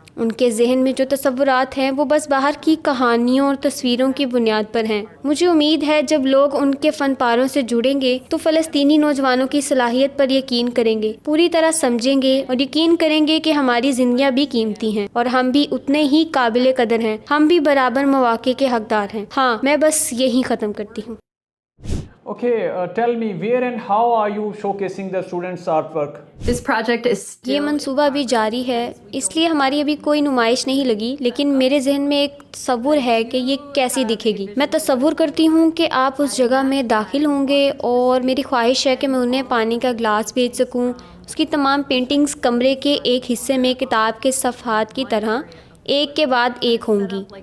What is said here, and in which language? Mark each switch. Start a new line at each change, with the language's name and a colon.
Urdu: ان کے ذہن میں جو تصورات ہیں وہ بس باہر کی کہانیوں اور تصویروں کی بنیاد پر ہیں۔ مجھے امید ہے جب لوگ ان کے فن پاروں سے جڑیں گے تو فلسطینی نوجوانوں کی صلاحیت پر یقین کریں گے، پوری طرح سمجھیں گے اور یقین کریں گے کہ ہماری زندگیاں بھی قیمتی ہیں اور ہم بھی اتنے ہی قابل قدر ہیں، ہم بھی برابر مواقع کے حقدار ہیں۔ ہاں، میں بس یہی ختم کرتی ہوں۔
English: Okay, tell me, where and how are you showcasing the students' artwork? This project is
Urdu: یہ
English: still
Urdu: منصوبہ ابھی جاری ہے، اس لیے ہماری ابھی کوئی نمائش نہیں لگی، لیکن میرے ذہن میں ایک تصور ہے کہ یہ کیسی دکھے گی۔ میں تصور کرتی ہوں کہ آپ اس جگہ میں داخل ہوں گے اور میری خواہش ہے کہ میں انہیں پانی کا گلاس بھیج سکوں۔ اس کی تمام پینٹنگز کمرے کے ایک حصے میں کتاب کے صفحات کی طرح ایک کے بعد ایک ہوں گی۔